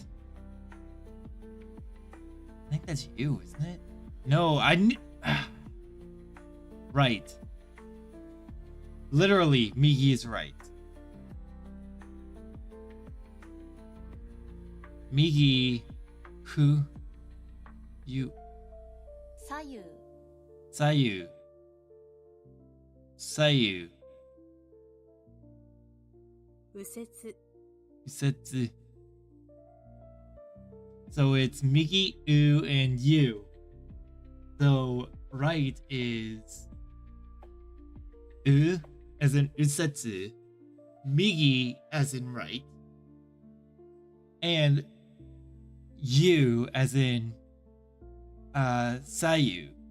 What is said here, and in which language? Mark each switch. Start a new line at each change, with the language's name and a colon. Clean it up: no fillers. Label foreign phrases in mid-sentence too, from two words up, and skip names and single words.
English: I think that's you, isn't it? No, right. Literally, Migi is right. Migi, who, you,
Japanese: 左右 Sayu, Sayu, 右折
English: Usetsu. So it's Migi, U, and you. So right is U as in Usetsu, Migi as in right, and you as in Sayu.